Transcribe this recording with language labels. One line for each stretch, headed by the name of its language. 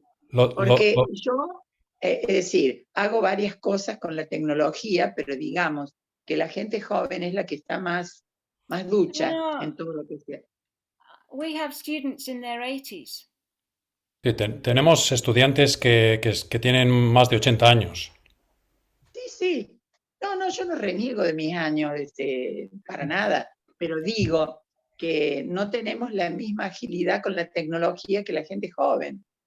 Spanish: Porque yo, es decir, hago varias cosas con la tecnología, pero digamos que la gente joven es la que está más ducha en todo lo que sea.
English: We have students in their 80s.
Spanish: Sí, tenemos estudiantes que tienen más de 80 años. Sí. No, yo no reniego de mis años, para nada, pero digo que no tenemos la misma agilidad con la tecnología que la gente joven.